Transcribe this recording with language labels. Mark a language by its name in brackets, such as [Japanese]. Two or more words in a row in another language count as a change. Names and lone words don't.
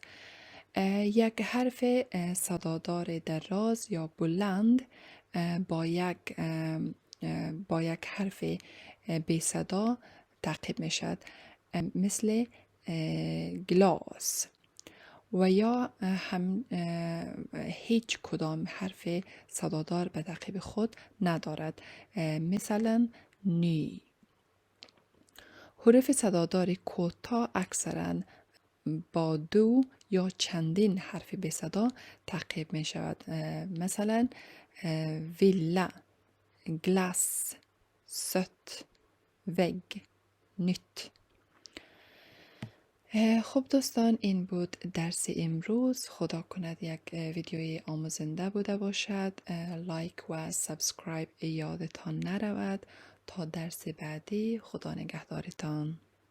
[Persian] یک حرف صدادار دراز یا بلند با یک حرف بی صدا تعقیب می شد، مثل گلاس، و یا هم هیچ کدام حرف صدادار به تعقیب خود ندارد، مثلا نی. حروف صدادار کوتاه اکثرا با 2 یا چندین حرف بی صدا تعقیب می شود، مثلا ویلا، [Swedish] glass, sött, vägg, nytt. [Persian] خب دوستان این بود درس امروز. خدا کند یک ویدیوی آموزنده بوده باشد. لایک و سابسکرایب یادتان نرود. تا درس بعدی خدا نگهدارتان.